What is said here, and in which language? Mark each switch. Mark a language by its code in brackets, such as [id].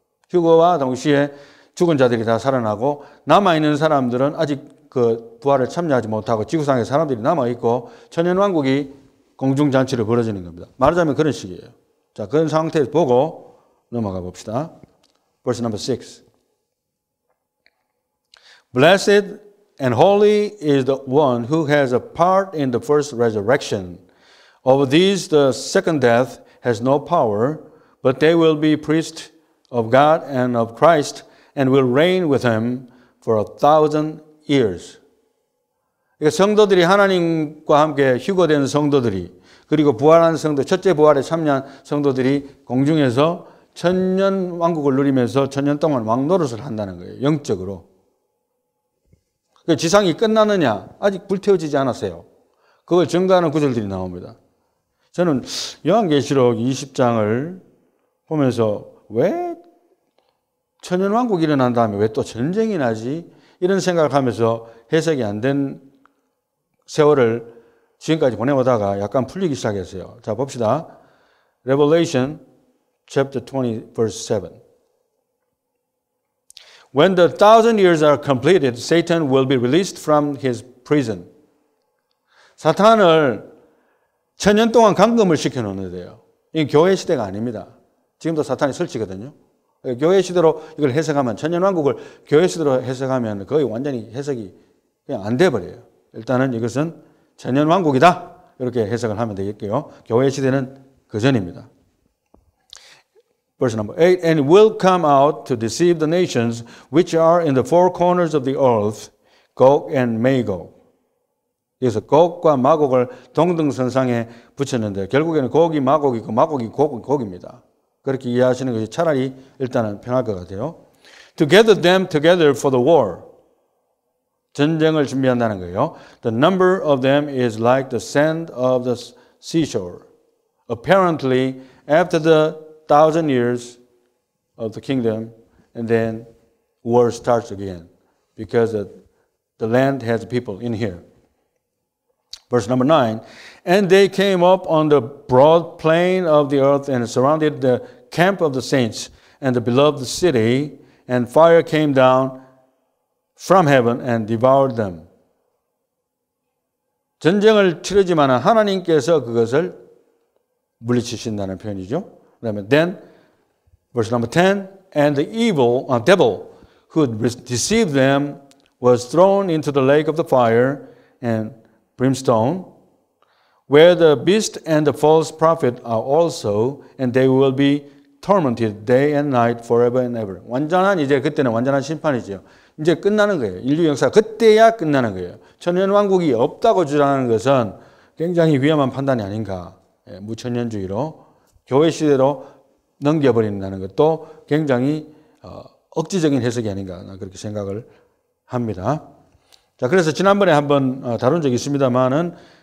[ko] 휴거와 동시에 죽은 자들이 다 살아나고 남아있는 사람들은 아직 그 부활을 참여하지 못하고 지구상에 사람들이 남아있고 천년왕국이 공중잔치를 벌어지는 겁니다. 말하자면 그런 식이에요. 자, 그런 상태에서 보고 넘어가 봅시다. [en] Verse number 6. Blessed and holy is the one who has a part in the first resurrection. Over these the second death has no power, but they will be priests of God and of Christ and will reign with him for 1,000 years. [ko] 성도들이 하나님과 함께 휴거된 성도들이 그리고 부활한 성도, 첫째 부활에 참여한 성도들이 공중에서 천년 왕국을 누리면서 천년 동안 왕노릇을 한다는 거예요. 영적으로. 지상이 끝나느냐? 아직 불태워지지 않았어요. 그걸 증거하는 구절들이 나옵니다. 저는 요한계시록 20장을 보면서 왜 천년왕국이 일어난 다음에 왜 또 전쟁이 나지? 이런 생각을 하면서 해석이 안 된 세월을 지금까지 보내오다가 약간 풀리기 시작했어요. 자, 봅시다. [en] Revelation chapter 20 verse 7. When the 1,000 years are completed, Satan will be released from his prison. [ko] 사탄을 천년 동안 감금을 시켜놓는 데요. 이게 교회 시대가 아닙니다. 지금도 사탄이 설치거든요. 교회 시대로 이걸 해석하면 천년왕국을 교회 시대로 해석하면 거의 완전히 해석이 그냥 안 돼버려요. 일단은 이것은 천년왕국이다. 이렇게 해석을 하면 되겠고요. 교회 시대는 그 전입니다. Verse number 8. [en] And will come out to deceive the nations which are in the four corners of the earth, Gog and Magog. [ko] 그래서 곡과 마곡을 동등선상에 붙였는데 결국에는 곡이 마곡이고 마곡이 곡입니다. 그렇게 이해하시는 것이 차라리 일단은 편할 것 같아요. [en] To gather them together for the war. [ko] 전쟁을 준비한다는 거예요. [en] The number of them is like the sand of the seashore. Apparently, after the 1,000 years of the kingdom, and then war starts again because the land has people in here. Verse number 9, and they came up on the broad plain of the earth and surrounded the camp of the saints and the beloved city, and fire came down from heaven and devoured them. [ko] 전쟁을 치르지만 하나님께서 그것을 물리치신다는 표현이죠. 그다음에 [en] then, verse number 10, and the devil who deceived them was thrown into the lake of the fire and brimstone, where the beast and the false prophet are also, and they will be tormented day and night forever and ever. [ko] 완전한 이제 그때는 완전한 심판이죠. 이제 끝나는 거예요. 인류 역사가 그때야 끝나는 거예요. 천년왕국이 없다고 주장하는 것은 굉장히 위험한 판단이 아닌가. 무천년주의로 교회 시대로 넘겨버린다는 것도 굉장히 억지적인 해석이 아닌가 그렇게 생각을 합니다. 자, 그래서 지난번에 한번 다룬 적이 있습니다만은